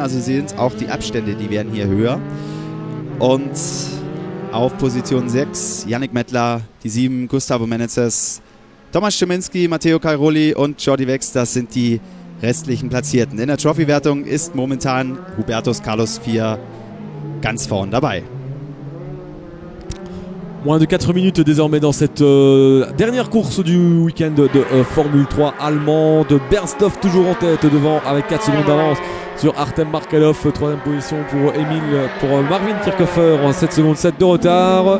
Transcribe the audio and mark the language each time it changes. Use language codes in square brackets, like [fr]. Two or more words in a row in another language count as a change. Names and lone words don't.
[de] Also Sie sehen auch die Abstände, die werden hier höher. Und auf Position 6 Yannick Mettler, die 7 Gustavo Menezes, Thomas Szyminski, Matteo Cairoli und Jordi Wex, das sind die restlichen Platzierten. In der Trophy-Wertung ist momentan Hubertus Carlos 4 ganz vorn dabei. [fr] Moins de 4 minutes désormais dans cette dernière course du week-end de Formule 3 allemande. Bernsdorf toujours en tête devant avec 4 secondes d'avance sur Artem Markelov. 3e position pour Marvin Kirchhofer, 7 secondes 7 de retard.